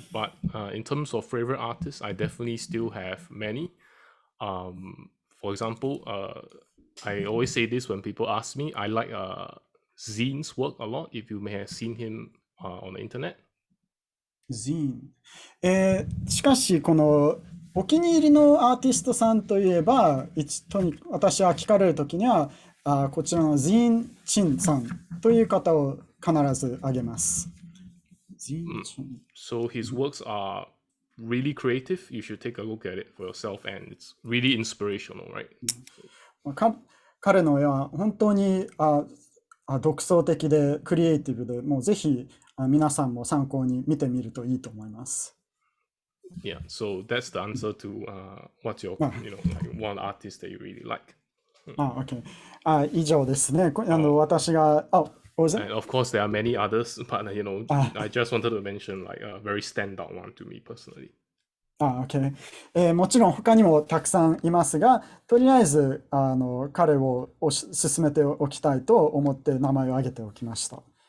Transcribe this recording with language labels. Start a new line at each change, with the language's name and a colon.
English: But in terms of favorite artists, I definitely still have many. For example, I always say this when people ask me, I like Zine's work a lot, if you may have seen him on the internet. Zine。
Japanese: しかし、このお気に入りのアーティストさんといえば、私は聞かれるときには、こちらのジーン・チンさんという方を必ず挙げます。
English: So his works are really creative. You should take a look at it for yourself, and it's really inspirational, right?
Japanese: 彼の絵は本当に独創的でクリエイティブで、もうぜひ皆さんも参考に見てみるといいと思います。
English: Yeah, so that's the answer to what's your, like one artist that you really like.
Japanese: Okay. 以上ですね。私が
English: And of course, there are many others, but I just wanted to mention like a very standout one to me personally. Okay.
Japanese: もちろん他にもたくさんいますが、とりあえず彼を進めておきたいと思って名前を挙げておきました。